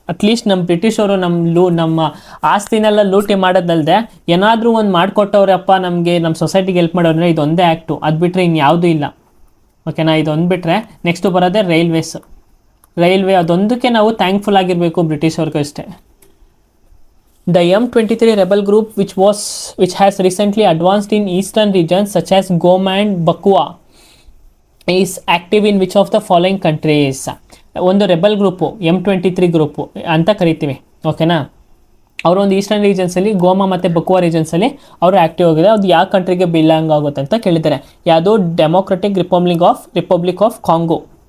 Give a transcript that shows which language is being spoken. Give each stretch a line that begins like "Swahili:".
Kannada: At least ನಮ್ಮ ಬ್ರಿಟಿಷವರು ನಮ್ಮ ಆಸ್ತಿನೆಲ್ಲ ಲೂಟಿ ಮಾಡೋದಲ್ಲದೆ ಏನಾದರೂ ಒಂದು ಮಾಡಿಕೊಟ್ಟವ್ರಪ್ಪ ನಮಗೆ, ನಮ್ಮ ಸೊಸೈಟಿಗೆ ಹೆಲ್ಪ್ ಮಾಡೋದ್ರೆ ಇದೊಂದೇ ಆ್ಯಕ್ಟು. ಅದು ಬಿಟ್ಟರೆ ಇನ್ಯಾವುದೂ ಇಲ್ಲ. ಓಕೆನಾ, ಇದೊಂದು ಬಿಟ್ಟರೆ ನೆಕ್ಸ್ಟು ಬರೋದೇ ರೈಲ್ವೆ ಅದೊಂದಕ್ಕೆ ನಾವು ಥ್ಯಾಂಕ್ಫುಲ್ ಆಗಿರಬೇಕು ಬ್ರಿಟಿಷವ್ರಿಗೆ ಅಷ್ಟೇ.
English: The M23 rebel group which has recently advanced in eastern regions such as Goma and Bakua is active in which of the following countries?
Kannada: ಒಂದು ರೆಬಲ್ ಗ್ರೂಪು M23 ಗ್ರೂಪು ಅಂತ ಕರಿತೀವಿ. ಓಕೆನಾ, ಅವರು ಒಂದು ಈಸ್ಟರ್ನ್ ರೀಜನ್ಸಲ್ಲಿ ಗೋಮಾ ಮತ್ತು ಬಕುವಾ ರೀಜನ್ಸಲ್ಲಿ ಅವರು ಆ್ಯಕ್ಟಿವ್ ಆಗಿದೆ. ಅದು ಯಾವ ಕಂಟ್ರಿಗೆ ಬಿಲಾಂಗ್ ಆಗುತ್ತೆ ಅಂತ ಕೇಳಿದ್ದಾರೆ. ಯಾವುದು ಡೆಮೋಕ್ರೆಟಿಕ್ ರಿಪಬ್ಲಿಕ್ ಆಫ್ ಕಾಂಗೋ.